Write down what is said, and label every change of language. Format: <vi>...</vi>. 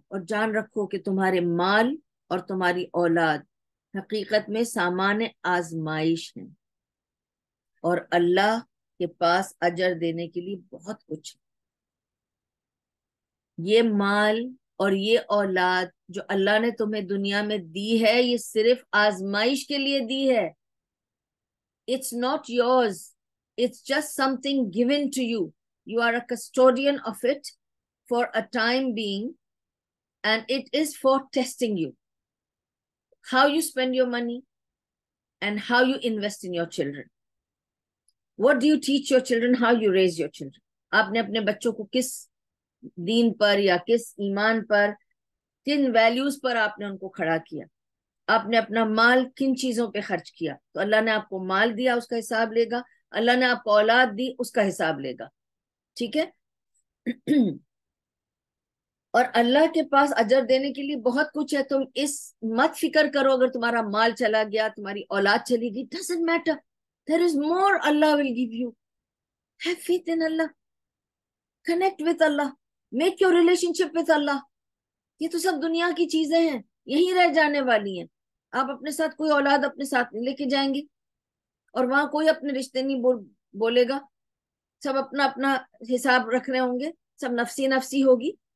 <ur>اور جان رکھو کہ تمہارے مال اور تمہاری اولاد حقیقت میں سامان آزمائش ہیں, اور اللہ کے پاس اجر دینے کے لیے بہت کچھ ہے. یہ مال اور یہ اولاد جو اللہ نے تمہیں دنیا میں دی ہے, یہ صرف آزمائش کے لیے دی ہے.</ur> <en>It's not yours. It's just something given to you. You are a custodian of it for a time being, and it is for testing you. How you spend your money and how you invest in your children. What do you teach your children? How you raise your children.</en> <ur>آپ نے اپنے بچوں کو کس دین پر یا کس ایمان پر, کن ویلیوز پر آپ نے ان کو کھڑا کیا. آپ نے اپنا مال کن چیزوں پہ خرچ کیا. تو اللہ نے آپ کو مال دیا, اس کا حساب لے گا. اللہ نے آپ کو اولاد دی, اس کا حساب لے گا. ٹھیک ہے. اور اللہ کے پاس اجر دینے کے لیے بہت کچھ ہے. تم اس مت فکر کرو اگر تمہارا مال چلا گیا, تمہاری اولاد چلی گئی,</ur> <en>doesn't matter. There is more Allah will give you. Have faith in Allah. Connect with Allah. Make your relationship with Allah.</en> <ur>یہ تو سب دنیا کی چیزیں ہیں, یہی رہ جانے والی ہیں. آپ اپنے ساتھ کوئی اولاد اپنے ساتھ نہیں لے کے جائیں گے, اور وہاں کوئی اپنے رشتے نہیں بولے گا. سب اپنا اپنا حساب رکھ رہے ہوں گے, سب نفسی نفسی ہوگی.</ur>